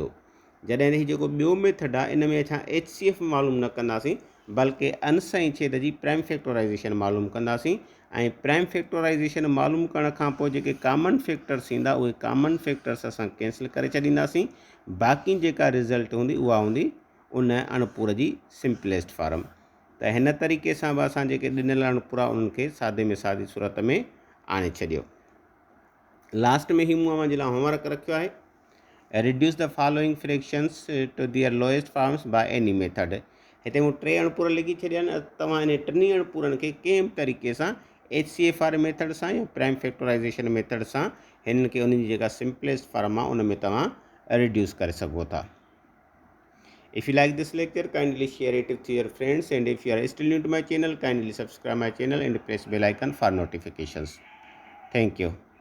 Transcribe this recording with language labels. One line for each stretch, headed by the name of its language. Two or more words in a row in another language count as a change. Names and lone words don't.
Sindhi: जॾहिं हीउ जेको ॿियो मेथड आहे इन में असां HCF मालूम न कंदासीं बल्कि अंश ऐं छेद जी
English: prime factorization
Sindhi: मालूम कंदासीं ऐं
English: prime factorization
Sindhi: मालूम करण खां पोइ जेके
English: common factors
Sindhi: ईंदा उहे
English: common factors
Sindhi: असां कैंसिल करे छॾींदासीं। बाक़ी जेका रिज़ल्ट हूंदी उहा हूंदी उन अणपूर जी
English: simplest form.
Sindhi: त हिन तरीक़े सां बि असां जेके ॾिनल अणपूरा उन्हनि खे सादे में सादी सूरत में आणे छॾियो। लास्ट में ही मूं अव्हां जे लाइ होमवर्क रखियो आहे
English: reduce the following fractions to their lowest forms by any method.
Sindhi: हिते मूं 3 अणपूर लिखी छॾिया आहिनि। तव्हां इन टिनी अणपूरनि खे कंहिं बि तरीक़े सां HCF वारे मेथड सां या
English: prime factorization method
Sindhi: सां हिननि खे उन जी जेका
English: simplest form
Sindhi: आहे उन में तव्हां रिड्यूस करे सघो था।
English: If you like this lecture, kindly share it with your friends, and if you are still new to my channel, kindly subscribe my channel and press bell icon for notifications. Thank you.